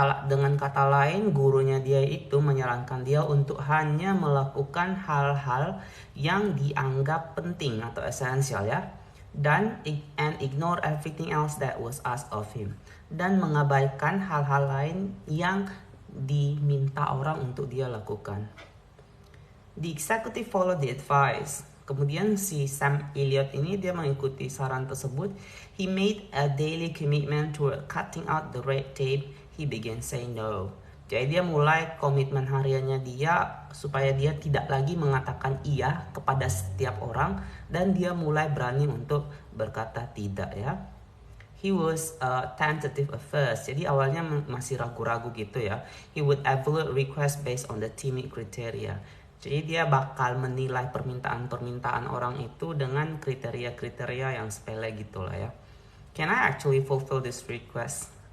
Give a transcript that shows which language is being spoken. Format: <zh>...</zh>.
<id>Dengan kata lain, gurunya dia itu menyarankan dia untuk hanya melakukan hal-hal yang dianggap penting atau esensial ya, dan</id> <en>ignore everything else that was asked of him,</en> <id>dan mengabaikan hal-hal lain yang diminta orang untuk dia lakukan.</id> <en>The executive followed the advice.</en> <id>Kemudian si Sam Elliott ini dia mengikuti saran tersebut.</id> <en>He made a daily commitment to cutting out the red tape. He began saying no.</en> <id>Jadi dia mulai komitmen hariannya dia supaya dia tidak lagi mengatakan iya kepada setiap orang, dan dia mulai berani untuk berkata tidak ya.</id> <en>He was tentative at first.</en> <id>Jadi awalnya masih ragu-ragu gitu ya.</id> <en>He would evaluate request based on the timid criteria.</en> <id>Jadi dia bakal menilai permintaan-permintaan orang itu dengan kriteria-kriteria yang sepele gitu lah ya.</id> <en>Can I actually fulfill this request?</en>